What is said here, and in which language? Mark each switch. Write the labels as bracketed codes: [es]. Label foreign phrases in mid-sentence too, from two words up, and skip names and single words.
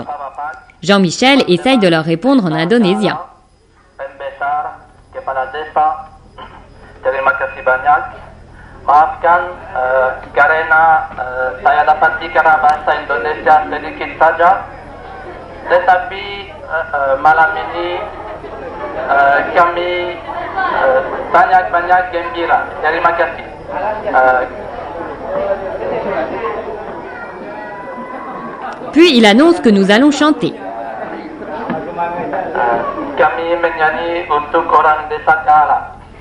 [fr] Jean-Michel essaye de leur répondre en indonésien. [id] Terima kasih banyak. Maafkan karena saya dapat bicara bahasa Indonesia sedikit saja. Tetapi malam ini kami banyak-banyak gembira. Terima kasih. [fr] Puis il annonce que nous allons chanter. [id] Kami menyanyi untuk orang desa Kala.